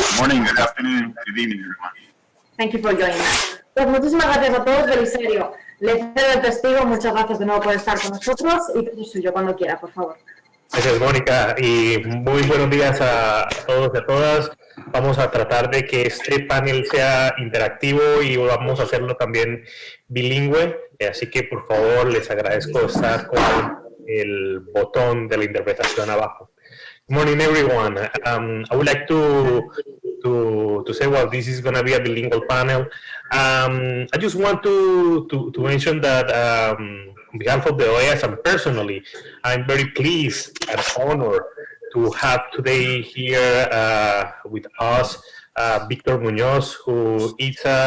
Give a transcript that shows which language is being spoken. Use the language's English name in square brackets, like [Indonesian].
[English] Good morning, good afternoon, good evening, everyone. Thank you for joining us. [Spanish] Pues muchísimas gracias a todos, Belisario. Le cedo el testigo, muchas gracias de nuevo por estar con nosotros y todo suyo cuando quiera, por favor. Gracias, Mónica, y muy buenos días a todos y a todas. Vamos a tratar de que este panel sea interactivo y vamos a hacerlo también bilingüe, así que por favor les agradezco estar con el botón de la interpretación abajo. [English] Good morning, everyone. I would like to to say, well, this is going to be a bilingual panel. I just want to mention that on behalf of the OAS and personally, I'm very pleased and honored to have today here with us Victor Munoz, who is